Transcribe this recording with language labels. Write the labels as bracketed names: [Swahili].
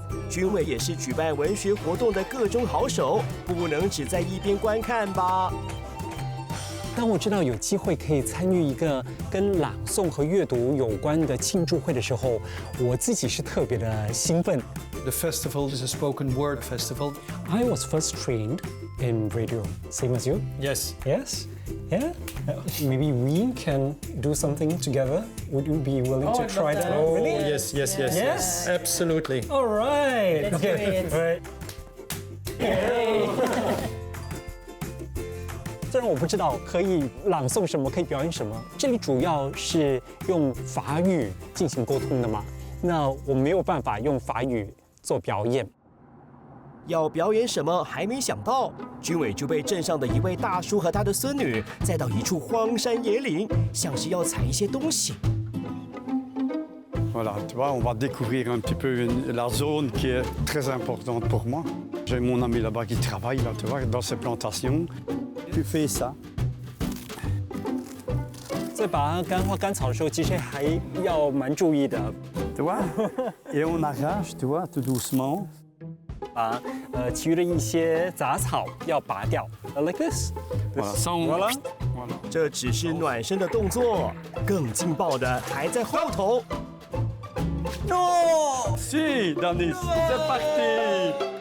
[Chinese] 军委也是举办文学活动的各中好手，不能只在一边观看吧。当我知道有机会可以参与一个跟朗诵和阅读有关的庆祝会的时候，我自己是特别的兴奋。 [English] The festival is a spoken word festival. I was first trained in radio, same as you. Yes. Yes. Yeah. Maybe we can do something together. Would you be willing to try that? Oh, Really? yes, yes, yes, Yes? Absolutely. All right. Let's do it. Right. [Chinese] 虽然我不知道可以朗诵什么，可以表演什么，这里主要是用法语进行沟通的嘛。那我没有办法用法语做表演。要表演什么还没想到，军委就被镇上的一位大叔和他的孙女载到一处荒山野岭，像是要采一些东西。 [French] Voilà, tu vois, on va découvrir un petit peu la zone qui est très importante pour moi. J'ai mon ami là-bas qui travaille, là, tu vois, dans ces plantations. Tu fais ça. [Chinese] 在拔干花干草的时候，其实还要蛮注意的。 [French] Tu vois? Et on arrache, tu vois, tout doucement. [Chinese] 把其余的一些杂草要拔掉。 [English] Like this. [French] Voilà, ça on. Voilà. [Chinese] 这只是暖身的动作，更劲爆的还在后头。 [English] No! [French] Si, Danis, c'est parti.